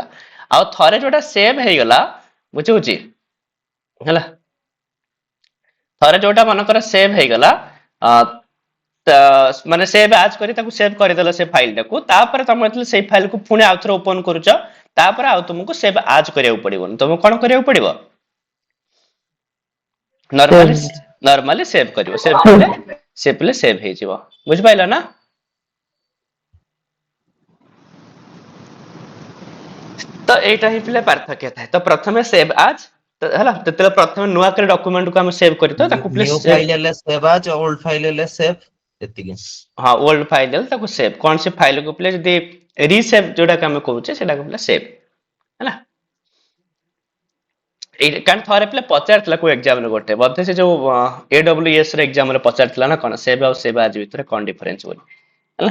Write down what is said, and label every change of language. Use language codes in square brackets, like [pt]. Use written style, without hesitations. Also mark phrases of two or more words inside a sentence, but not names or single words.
[or] ଆଉ ଥରେ ଯୋଉଟା ସେଭ୍ ହେଇଗଲା, ବୁଝୁଛି, ହେଲା, ଥରେ ଯୋଉଟା ମନେକର ସେଭ୍ ହେଇଗଲା, ମାନେ [en] save as [or] କରି ତାକୁ ସେଭ୍ କରିଦେଲ ସେ ଫାଇଲଟାକୁ, ତାପରେ ତମେ ଯେତେବେଳେ ସେଇ ଫାଇଲକୁ ପୁଣି ଆଉ ଥରେ ଓପନ କରୁଛ, ତାପରେ ଆଉ ତୁମକୁ [en] save as [or] କରିବାକୁ ପଡିବନି, ତମକୁ କଣ କରିବାକୁ ପଡିବ, [en] normally save [or] କରିବ, ସେଭ୍ କଲେ ସେ ପିଲେ ସେଭ୍ ହେଇଯିବ, ବୁଝିପାରିଲ ନା। ତ ଏଇଟା ହିଁ ପିଲେ ପାର୍ଥକ୍ୟ ଥାଏ। ତ ପ୍ରଥମେ [en] save as, [or] ହେଲା, ଯେତେବେଳେ ପ୍ରଥମେ ନୂଆ କରି ଡକୁମେଣ୍ଟକୁ ଆମେ ସେଭ୍ କରିଥାଉ, ତାକୁ ପିଲେ [en] new file ହେଲେ save as old file ହେଲେ save ଏତିକି। [or] ହଁ, [en] old file [or] ଦେଲେ ତାକୁ ସେଭ୍, କଣ ସେ ଫାଇଲକୁ ପିଲେ ଯଦି ରିସେଭ୍ ଯୋଉଟାକୁ ଆମେ କହୁଛେ ସେଟାକୁ ପିଲେ ସେଭ୍, ହେଲା। ଏଇ କାରଣ ଥରେ ପିଲେ ପଚାରିଥିଲା କୋଉ ଏକ୍ସାମରେ, ଗୋଟେ ବୋଧେ ସେ ଯୋଉ AWS ର ଏକ୍ସାମରେ ପଚାରିଥିଲା ନା କଣ, ସେଭ୍ ଆଉ [en] save as [or] ଭିତରେ କଣ ଡିଫରେନ୍ସ ବୋଲି, ହେଲା।